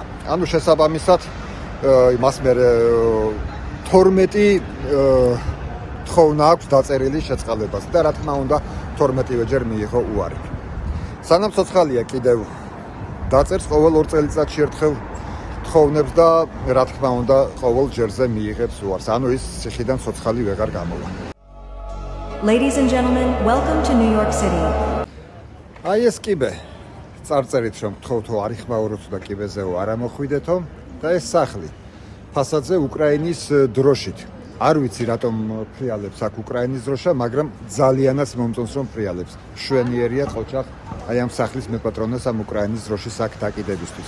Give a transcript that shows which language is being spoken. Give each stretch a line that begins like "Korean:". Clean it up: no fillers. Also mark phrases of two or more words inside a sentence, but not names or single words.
Georgian: ანუ შესაბამისად, მას მე 12 თხოვნა აქვს დაწერილი შეწყალებაზე და რა თქმა უნდა 12-ვე ჯერ მიიღო უარი. სანამ ცოცხალია კიდევ დაწერს ყოველ 2 წელიწადში ერთხელ თხოვნებს და რა თქმა უნდა ყოველ ჯერზე მიიღებს უარს. ანუ ის ციხიდან ცოცხალი ვეღარ გამოვა.
English: Ladies and gentlemen, welcome to New York City.
Georgian: აი ეს კიბე. წარწერით რომ თხოვთო არ იხმაუროთ და კიბეზეო არ ამოხვიდეთო და ეს სახლი ფასადზე უკრაინის დროშით. არ ვიცი რატომ ფრიალებს აქ უკრაინის დროშა, მაგრამ ძალიანაც მომწონს რომ ფრიალებს. შვენიერია ყოჩახ აი ამ სახლის მეპატრონეს ამ უკრაინის დროშის აქ დაკიდებისთვის.